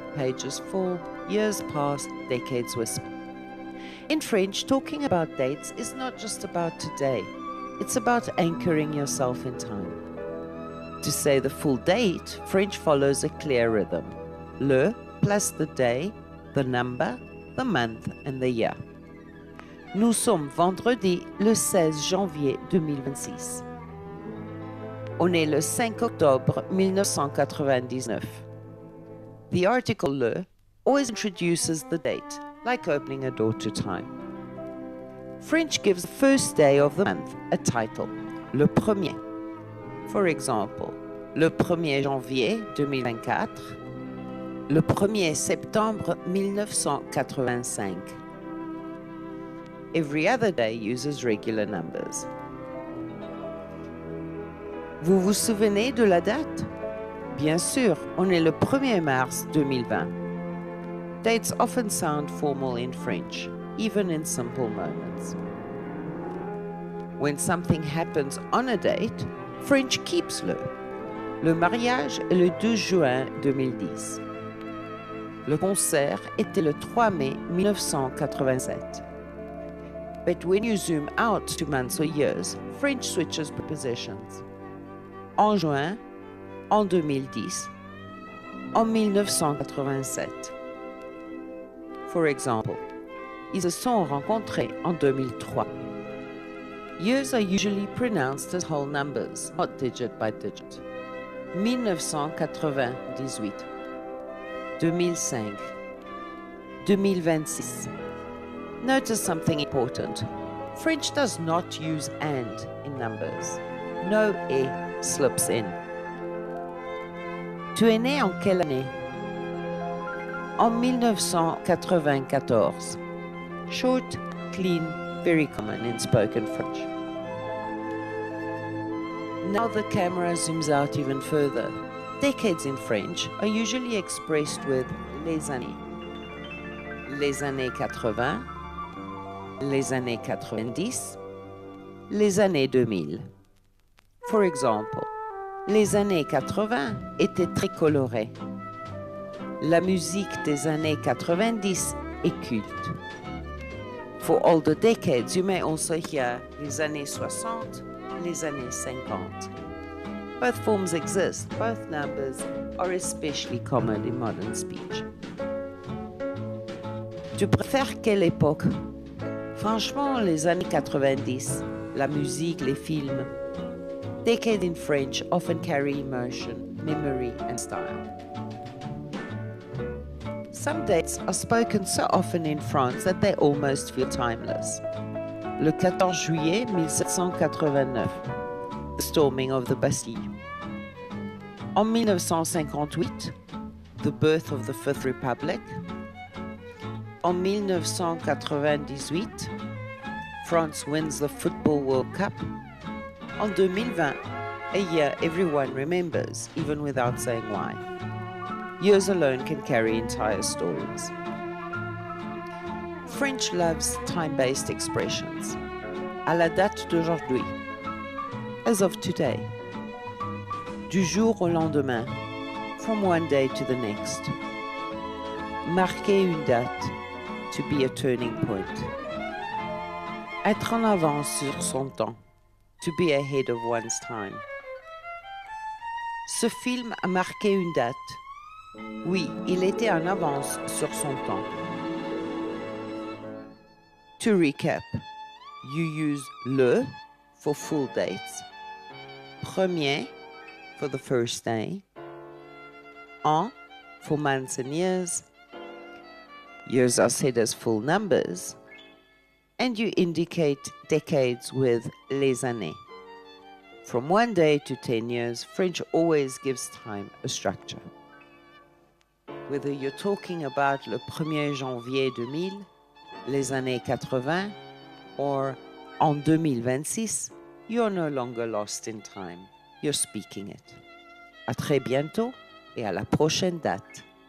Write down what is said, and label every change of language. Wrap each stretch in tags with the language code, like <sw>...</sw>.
<en>Pages fall, years pass, decades whisper. In French, talking about dates is not just about today. It's about anchoring yourself in time. To say the full date, French follows a clear rhythm. Le plus the day, the number, the month and the year.</en> <fr>Nous sommes vendredi le 16 janvier 2026. On est le 5 octobre 1999.</fr> <en>The article le always introduces the date, like opening a door to time. French gives the first day of the month a title, le premier. For example,</en> <fr>le 1er janvier 2024, le 1er septembre 1985.</fr> <en>Every other day uses regular numbers.</en> <fr>Vous vous souvenez de la date? Bien sûr, on est le 1er mars 2020.</fr> <en>Dates often sound formal in French, even in simple moments. When something happens on a date, French keeps le.</en> <fr>Le mariage est le 12 juin 2010. Le concert était le 3 mai 1987.</fr> <en>But when you zoom out to months or years, French switches prepositions.</en> <fr>En juin, en 2010, en 1987.</fr> <en>For example,</en> <fr>ils se sont rencontrés en 2003.</fr> <en>Years are usually pronounced as whole numbers, not digit by digit.</en> <fr>1998, 2005, 2026.</fr> <en>Notice something important. French does not use and in numbers. No et slips in.</en> <fr>Tu es né en quelle année? En 1994.</fr> <en>Short, clean, very common in spoken French. Now the camera zooms out even further. Decades in French are usually expressed with les années.</en> <fr>Les années 80, les années 90, les années 2000.</fr> <en>For example,</en> <fr>les années 80 étaient très colorées. La musique des années 90 est culte.</fr> <en>For older decades, you may also hear</en> <fr>les années 60, les années 50.</fr> <en>Both forms exist. Both numbers are especially common in modern speech.</en> <fr>Tu préfères quelle époque? Franchement, les années 90, la musique, les films.</fr> <en>Decades in French often carry emotion, memory, and style. Some dates are spoken so often in France that they almost feel timeless.</en> <fr>Le 14 juillet 1789,</fr> <en>the storming of the Bastille.</en> <fr>En 1958,</fr> <en>the birth of the Fifth Republic.</en> <fr>En 1998,</fr> <en>France wins the Football World Cup.</en> <fr>En 2020,</fr> <en>a year everyone remembers, even without saying why. Years alone can carry entire stories. French loves time-based expressions.</en> <fr>À la date d'aujourd'hui.</fr> <en>As of today.</en> <fr>Du jour au lendemain.</fr> <en>From one day to the next.</en> <fr>Marquer une date.</fr> <en>To be a turning point.</en> <fr>Être en avance sur son temps.</fr> <en>To be ahead of one's time.</en> <fr>Ce film a marqué une date. Oui, il était en avance sur son temps.</fr> <en>To recap, you use le for full dates, premier for the first day, en for months and years. Years are said as full numbers, and you indicate decades with les années. From 1 day to 10 years, French always gives time a structure. Whether you're talking about</en> <fr>le 1er janvier 2000, les années 80,</fr> <en>or</en> <fr>en 2026,</fr> <en>you're no longer lost in time. You're speaking it.</en> <fr>À très bientôt et à la prochaine date.</fr>